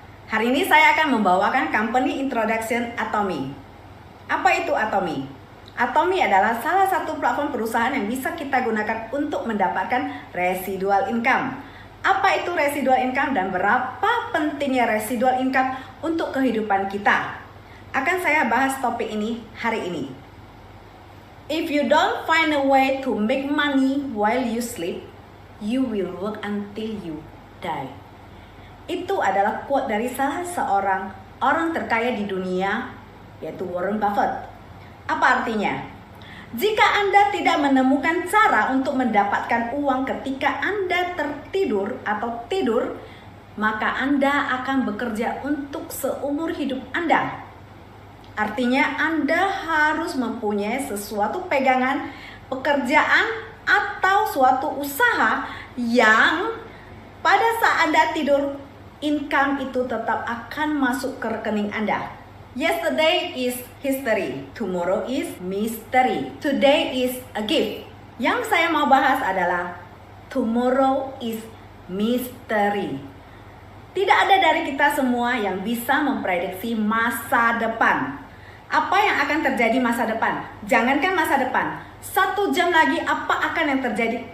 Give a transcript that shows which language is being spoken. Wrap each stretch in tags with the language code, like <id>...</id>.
<id>Hari ini saya akan membawakan company introduction Atomy. Apa itu Atomy? Atomy adalah salah satu platform perusahaan yang bisa kita gunakan untuk mendapatkan residual income. Apa itu residual income dan berapa pentingnya residual income untuk kehidupan kita? Akan saya bahas topik ini hari ini.</id> <en>If you don't find a way to make money while you sleep, you will work until you die.</en> <id>Itu adalah quote dari salah seorang orang terkaya di dunia, yaitu Warren Buffett. Apa artinya? Jika Anda tidak menemukan cara untuk mendapatkan uang ketika Anda tertidur atau tidur, maka Anda akan bekerja untuk seumur hidup Anda. Artinya Anda harus mempunyai sesuatu pegangan, pekerjaan, atau suatu usaha yang pada saat Anda tidur, income itu tetap akan masuk ke rekening Anda.</id> <en>Yesterday is history, tomorrow is mystery, today is a gift.</en> <id>Yang saya mau bahas adalah</id> <en>tomorrow is mystery.</en> <id>Tidak ada dari kita semua yang bisa memprediksi masa depan. Apa yang akan terjadi masa depan? Jangankan masa depan, 1 jam lagi apa akan yang terjadi?</id>